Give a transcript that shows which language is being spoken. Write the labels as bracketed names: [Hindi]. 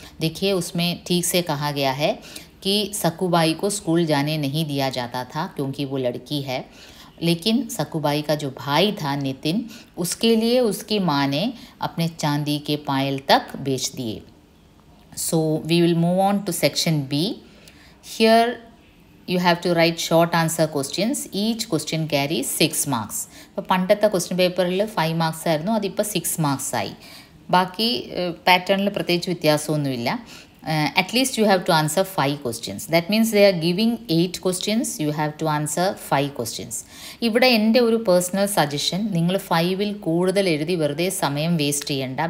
[Hindi] देखिए उसमें ठीक से कहा गया है कि सकुबाई को स्कूल जाने नहीं दिया जाता था क्योंकि वो लड़की है, लेकिन सकुबाई का जो भाई था नितिन, उसके लिए उसकी माँ ने अपने चांदी के पायल तक बेच दिए. [English] So we will move on to section B. Here you have to write short answer questions. Each question carries 6 marks. [Malayalam] അപ്പോൾ പണ്ടത്തെ ക്വസ്റ്റ്യൻ പേപ്പറിൽ 5 മാർക്സ് ആയിരുന്നു, അതിപ്പോൾ 6 മാർക്സ് ആയി. ബാക്കി പാറ്റേണിൽ പ്രത്യേകിച്ച് വ്യത്യാസമൊന്നുമില്ല. [English] At least you have to answer 5 questions. That means they are giving 8 questions, you have to answer 5 questions. [Malayalam] ഇവിടെ എൻ്റെ ഒരു പേഴ്സണൽ സജഷൻ, നിങ്ങൾ 5ൽ കൂടുതൽ എഴുതി വെറുതെ സമയം വേസ്റ്റ് ചെയ്യണ്ട.